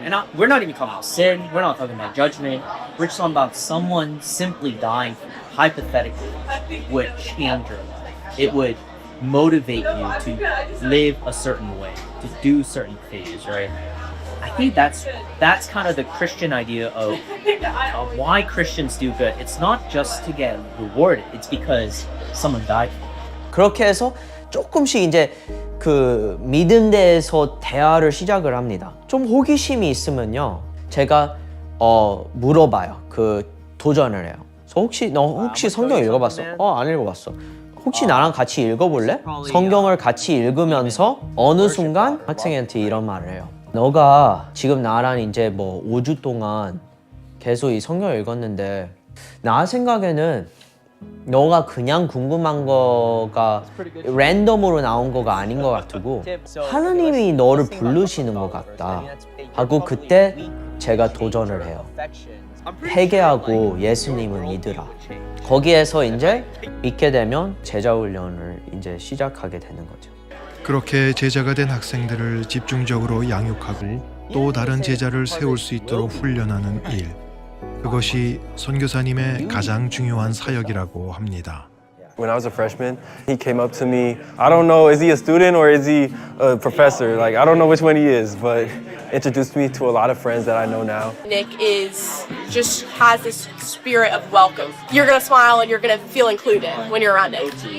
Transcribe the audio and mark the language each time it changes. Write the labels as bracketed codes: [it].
[en] And we're not even talking about sin. We're not talking about judgment. We're just talking about someone simply dying for you, hypothetically, would change your life. It would motivate you to live a certain way, to do certain things, right? I think that's kind of the Christian idea of why Christians do good. It's not just to get rewarded. It's because someone died for you. [ko] 그렇게 해서 조금씩 이제 그 믿음대에서 대화를 시작을 합니다. 좀 호기심이 있으면요, 제가 물어봐요. 그 도전을 해요. 너 혹시 성경 읽어봤어? 안 읽어봤어. 혹시 나랑 같이 읽어볼래? 성경을 같이 읽으면서 어느 순간 학생한테 이런 말을 해요. 너가 지금 나랑 이제 뭐 5주 동안 계속 이 성경을 읽었는데 나 생각에는 너가 그냥 궁금한 거가 랜덤으로 나온 거가 아닌 것 같고 하나님이 너를 부르시는 것 같다 하고 그때 제가 도전을 해요. 회개하고 예수님을 믿으라. 거기에서 이제 믿게 되면 제자 훈련을 이제 시작하게 되는 거죠. 그렇게 제자가 된 학생들을 집중적으로 양육하고 또 다른 제자를 세울 수 있도록 훈련하는 일. 그것이 선교사님의 가장 중요한 사역이라고 합니다. [en] When I was a freshman, he came up to me. I don't know, is he a student or is he a professor? Like, I don't know which one he is, but introduced me to a lot of friends that I know now. Nick just has this spirit of welcome. You're gonna smile and you're gonna feel included when you're around Nick.